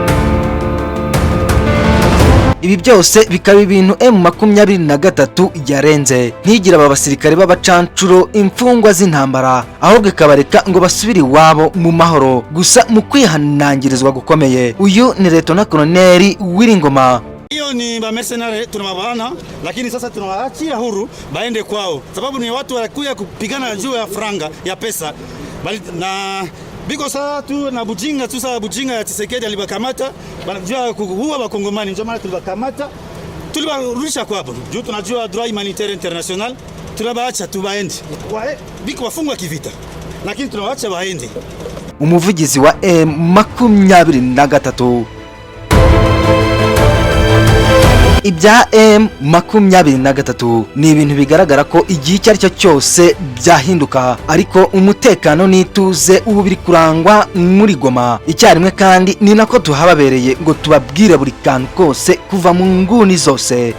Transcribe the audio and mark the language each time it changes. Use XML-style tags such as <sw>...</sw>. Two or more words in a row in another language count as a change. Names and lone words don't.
<rw>Ibi byose bikaba ibintu M23 yarenze, ntigira aba basirikare b'abacancuro imfungwa z'intambara, ahubwo ikabareka ngo basubire iwabo mu mahoro. Gusa mu kwihanangirizwa gukomeye, uyu ni Lieutenant Colonel Ngoma.</rw> <sw>Hiyo ni ba mercenary tunawabana, lakini sasa tunawaachia huru baende kwao, sababu ni watu wanakuja kupigana juu ya franga ya pesa na biko saa tu na bujinga tu. Saa bujinga ya Tshisekedi alibakamata banajua kuua bakongomani, ndio maana tulibakamata tulibarudisha kwao juu tunajua</sw> <fr>droit humanitaire international,</fr> <sw>tunabaacha tu baende biko wafungwa kivita, lakini tunawaacha waende.</sw> <rw>Umuvugizi wa M23 ibya M23 ni ibintu bigaragara ko igihe icyo aricyo cyose byahinduka, ariko umutekano n'ituze ubu biri kurangwa muri Goma icyarimwe, kandi ni nako tuhababereye ngo tubabwire buri kantu kose kuva mu nguni zose.</rw>